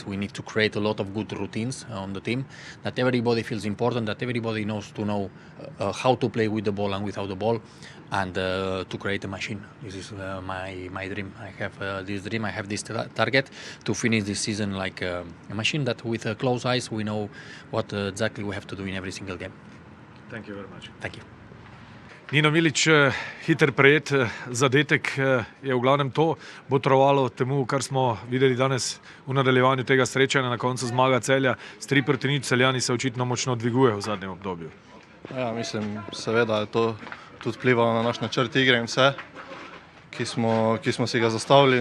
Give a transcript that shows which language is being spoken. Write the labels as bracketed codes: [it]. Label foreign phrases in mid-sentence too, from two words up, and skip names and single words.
[en] We need to create a lot of good routines on the team, that everybody feels important, that everybody knows how to play with the ball and without the ball, and to create a machine. This is my dream. I have this dream, I have this target to finish this season like a machine, that with closed eyes we know what exactly we have to do in every single game. Thank you very much. Thank you. [sl] Nino Milić, hiter prejet zadetek je v glavnem to botrovalo temu, kar smo videli danes v nadaljevanju tega srečanja, na koncu zmaga Celja s 3-0. Celjani se očitno močno dvigujejo v zadnjem obdobju. Ja, mislim, seveda je to tudi vplivalo na naš načrt igre in vse, ki smo si ga zastavili.